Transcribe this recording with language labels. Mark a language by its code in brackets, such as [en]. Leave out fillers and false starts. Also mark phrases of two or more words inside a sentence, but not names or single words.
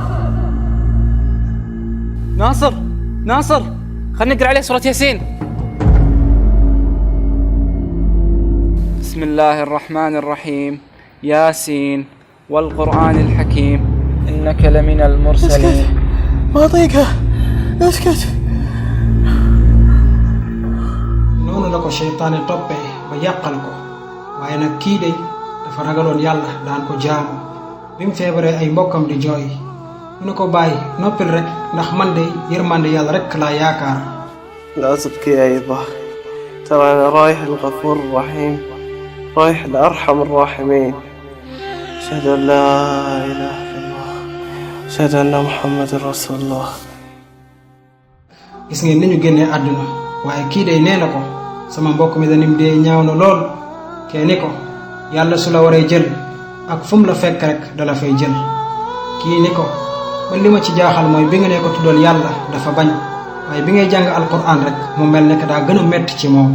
[ar] ناصر ناصر خلنا نقرأ عليه سورة ياسين. بسم الله الرحمن الرحيم ياسين والقرآن الحكيم إنك لمن المرسلين. ما أطيقها اسكت. [wo] noonu la ko seytaane toppee ba yàqal ko waaye nag kii day dafa ragaloon yàlla daan ko jaamu bi mu feebaree ay mbokkam di jooy mu ne ko bàyyi noppil rek ndax man de yërmande yàlla rek laa yaakaar. [ar] لا تبكي أيضا ترى أنا رايح الغفور الرحيم رايح لأرحم الراحمين أشهد أن لا إله إلا الله أشهد أن محمد رسول الله. [wo] gis ngeen ni ñu génnee àdduna waaye kii day nee na ko sama mbokk mi danim dee ñaaw na lool kee ni ko yàlla su la waree jël ak fu mu la fekk rek dala fay jël. kii ni ko man li ma ci jaaxal mooy bi nga ne ko tuddal yàlla dafa bañ waaye bi ngay jàng alquran rek mu mel ne que daa gën a metti ci moom.